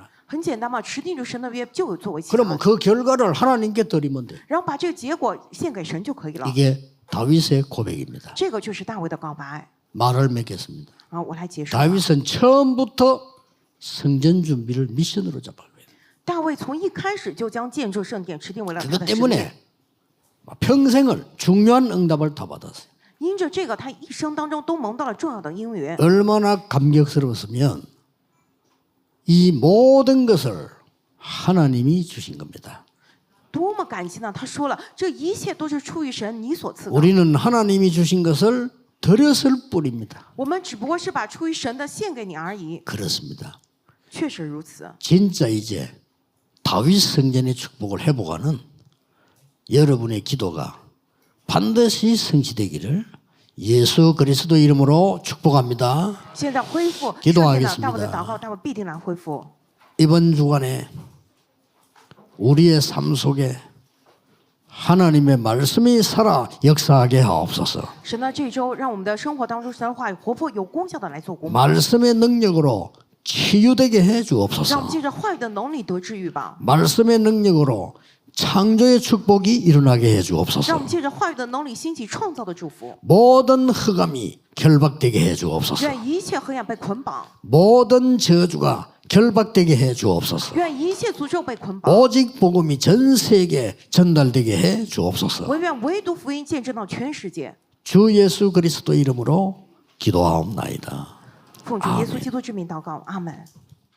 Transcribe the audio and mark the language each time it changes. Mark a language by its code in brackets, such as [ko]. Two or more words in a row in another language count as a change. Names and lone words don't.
[zh] 很简单嘛，持定住神的约就有作为期 [ko] 그러면 [zh] 盼， [ko] 그 결과를 하나님께 드리면 돼. [zh] 然后把这个结果献给神就可以了。 [ko] 이게 다윗의 고백입니다. [zh] 这个就是大卫的告白 [ko] 말을 맺겠습니다. [zh] 啊！我来结束。 [ko] 다윗은 처음부터 성전 준비를 미션으로 잡았어요. [zh] 大卫从一开始就将建筑圣殿持定为了他 [ko] 그것 [zh] 的使命， [ko] 때문에 평생을 중요한 응답을 다 받았어요. [zh] 因着这个，他一生当中都蒙到了重要的应允。 [ko] 얼마나 감격스러웠으면 이 모든 것을 하나님이 주신 겁니다. [zh] 多么感激呢！他说了，这一切都是出于神你所赐的， [ko] 우리는 하나님이 주신 것을 드렸을 뿐입니다. [zh] 我们只不过是把出于神的献给你而已。 [ko] 그렇습니다. [zh] 确实如此。 [ko] 진짜 이제 다윗 성전의 축복을 회복하는 여러분의 기도가 반드시 성취되기를 예수 그리스도 이름으로 축복합니다. [zh] 现在恢复 [ko] 기도하겠습니다 [zh] 圣殿的大卫的祷告，大卫必定来恢复。 [ko] 이번 주간에 우리의 삶 속에 하나님의 말씀이 살아 역사하게 하옵소서. [zh] 神呢，这周让我们的生活当中神的话语活泼有功效的来做工， [ko] 말씀의 능력으로 치유되게 해 [zh] 让我 [ko] 주옵소서. [zh] 们借着话语的能力得治愈吧， [ko] 말씀의 능력으로 창조의 축복이 일어나게 해 [zh] 让我 [ko] 주옵소서. [zh] 们借着话语的能力兴起创造的祝福， [ko] 모든 흑암이 결박되게 해 주옵소서. [zh] 愿一切黑暗被捆绑， [ko] 모든 저주가 결박되게 해 주옵소서. [zh] 愿一切诅咒被捆绑， [ko] 오직 복음이 전 세계에 전달되게 해 주옵소서. [zh] 唯愿唯独福音见证到全世界。 [ko] 주 예수 그리스도 이름으로 기도하옵나이다. [zh] 奉主耶稣基督之名祷告，阿门。